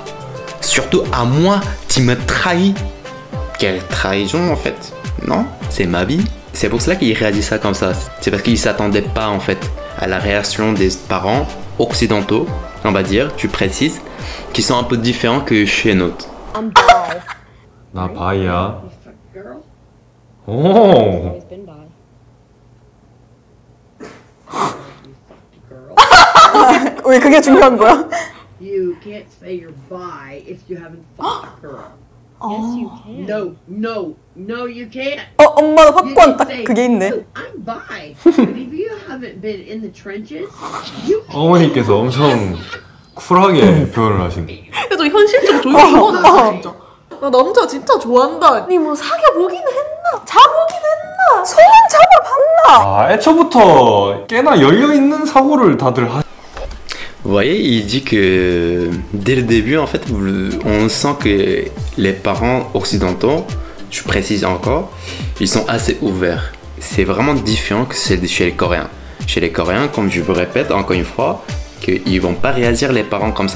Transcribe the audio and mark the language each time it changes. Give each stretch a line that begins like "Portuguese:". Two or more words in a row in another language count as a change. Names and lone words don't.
French: Surtout à moi, tu me trahis. Quelle trahison en fait? Non, c'est ma vie. C'est pour cela qu'il réagit ça comme ça. C'est parce qu'il s'attendait pas en fait à la réaction des parents occidentaux, on va dire, tu précises, qui sont un peu différents que chez nous.
Korean: 나 바이야. 오. 왜 그게 중요한 거야?
English: You can't say you're bi if you haven't fucked a girl. Yes, you can. No, you can't.
Korean: 엄마도 확고한
English: You
Korean: 딱
English: say,
Korean: 그게 있네.
English: "No, I'm bi. But if you haven't been in the trenches, you can't.
Korean: 어머니께서 엄청 쿨하게 표현을 하시네. 저 현실적으로 조용히 좋아한다 진짜. 나 남자 진짜 좋아한다. 아니 뭐 사귀어 보기는 했나? 자보긴 했나? 손 잡아봤나? 아 애초부터 꽤나 열려 있는 사고를 다들 하.
French: Vous voyez, il dit que dès le début, en fait, on sent que les parents occidentaux, je précise encore, ils sont assez ouverts. C'est vraiment différent que chez les Coréens. Chez les Coréens, comme je vous répète encore une fois, qu'ils vont pas réagir les parents comme ça.